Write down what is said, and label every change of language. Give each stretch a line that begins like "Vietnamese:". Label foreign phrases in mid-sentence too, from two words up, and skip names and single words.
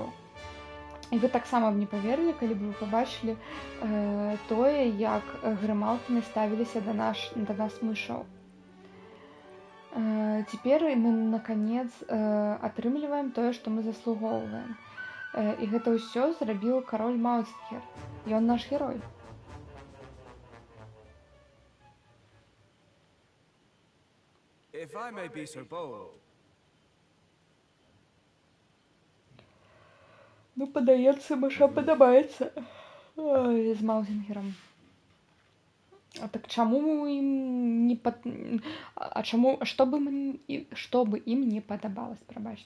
Belarusian: І вы таксама б не паверылі, калі б вы пабачылі тое, як грымалкіны ставіліся да нас мышаў. Цяпер мы наконец атрымліваем тое, што мы заслугоўваем. І гэта ўсё зрабіў кароль Маузернгер. Ён наш герой.
English: If I may be so bold,
Belarusian: Ну, падаецца, мыша падабаецца з Маузенгерам. А так чаму ім не што бы ім не падабалось, прабачце.